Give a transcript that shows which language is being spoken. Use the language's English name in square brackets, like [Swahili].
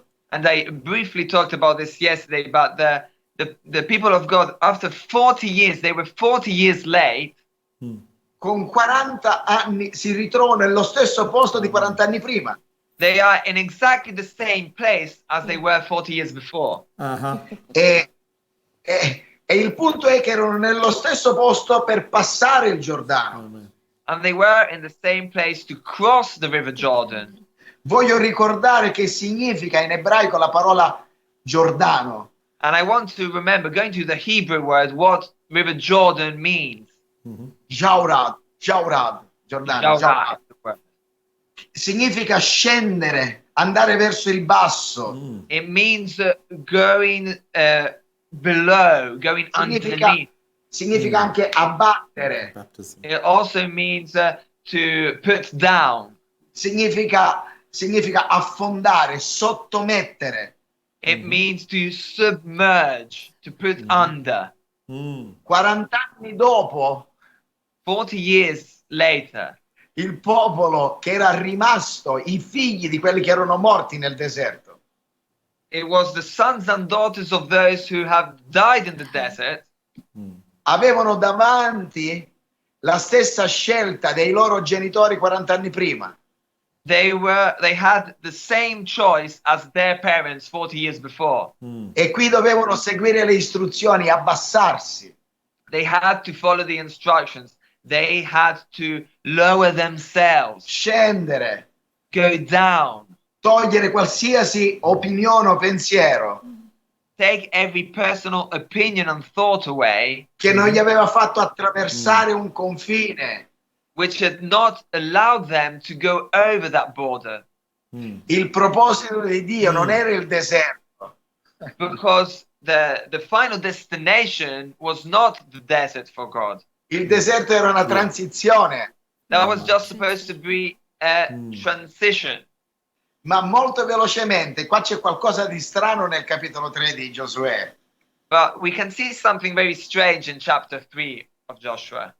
[English] And I briefly talked about this yesterday, but the people of God, after 40 years, they were 40 years late. [Italian] con 40 anni si ritrovano nello stesso posto di 40 anni prima. [English] They are in exactly the same place as they were 40 years before. [Italian] E il punto è che erano nello stesso posto per passare il Giordano. [English] And they were in the same place to cross the river Jordan. [Italian] Voglio ricordare che significa in ebraico la parola Giordano. [English] And I want to remember, going to the Hebrew word, what river Jordan means. [Italian] Jaurad, Giordano. [English] Jordan. [Italian] Significa scendere, andare verso il basso. [English] It means going below, going underneath. [Italian] Significa anche abbattere. [English] It also means to put down. [Italian] Significa affondare, sottomettere. [English] It means to submerge, to put under. [Italian] 40 anni dopo, [English] 40 years later, [Italian] il popolo che era rimasto, i figli di quelli che erano morti nel deserto, [English] it was the sons and daughters of those who have died in the desert. [Italian] avevano davanti la stessa scelta dei loro genitori 40 anni prima. [English] They had the same choice as their parents 40 years before. [Italian] E qui dovevano seguire le istruzioni, abbassarsi. [English] They had to follow the instructions. They had to lower themselves, [Italian] Scendere, [English] go down, [Italian] togliere qualsiasi opinione o pensiero [English] take every personal opinion and thought away, [Italian] che non gli aveva fatto attraversare un confine. [English] which had not allowed them to go over that border. [Italian] Il proposito di Dio non era il deserto, [English] Because the final destination was not the desert for God. [Italian] il deserto era una transizione. [English] That was just supposed to be a transition. [Italian] Ma molto velocemente, qua c'è qualcosa di strano nel capitolo 3 di Giosuè, [English] But we can see something very strange in chapter 3 of Joshua.